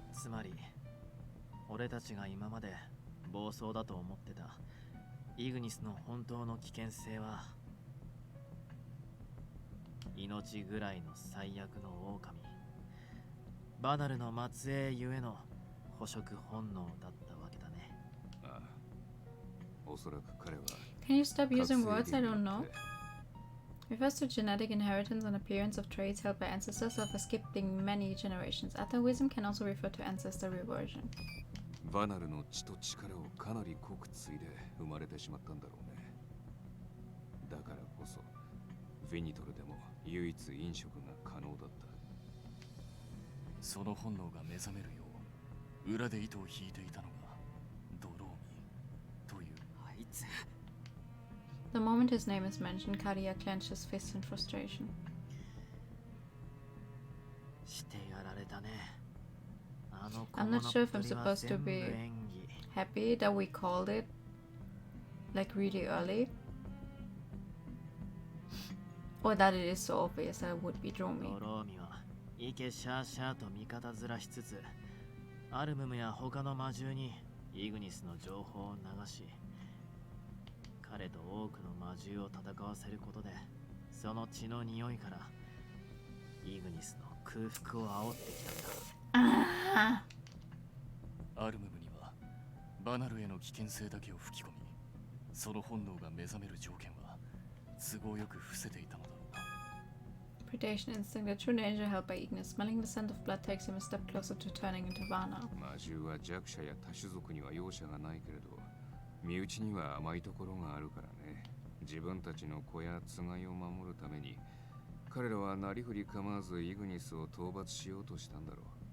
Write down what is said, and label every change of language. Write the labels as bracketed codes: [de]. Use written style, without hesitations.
[ja] つまり俺たちが今まで暴走だと思ってたイグニスの本当の危険性は命ぐらいの最悪の狼バナルの末裔ゆえの捕食本能だったわけだね。ああ、おそらく彼は [en] Can you stop using words I don't know? Refers to genetic inheritance and appearance of traits held by ancestors of skipping many generations. Atavism can also refer to ancestor reversion. [ja] バナルの血と力をかなり濃く継いで生まれてしまったんだろうね。だからこそヴィニトルでも唯一飲食が可能だった。その本能が目覚めるよう裏で糸を引いていたのがドローミという。あいつ。 [en] The moment his name is mentioned, Kadia clenched his fists in frustration. [ja] してやられたね。 [en] I'm not sure if I'm supposed to be happy that we called it like really early, or that it is so obvious that it would be Dromi. [ja] ドローミはイケシャーシャーと味方面しつつアルムムや他の魔獣にイグニスの情報を流し彼と多くの魔獣を戦わせることでその血の匂いからイグニスの空腹を煽ってきたんだ。アルムムにはバナルへの危険性だけを吹き込み、その本能が目覚める条件は都合よく伏せていたのだろう。 [en] Predation instinct, a true danger held by Ignis. Smelling the scent of blood takes him a step closer to turning into Varna. [ja] 魔獣は弱者や多種族には容赦がないけれど、身内には甘いところがあるからね。自分たちの子やつがいを守るために彼らはなりふり構わずイグニスを討伐しようとしたんだろう。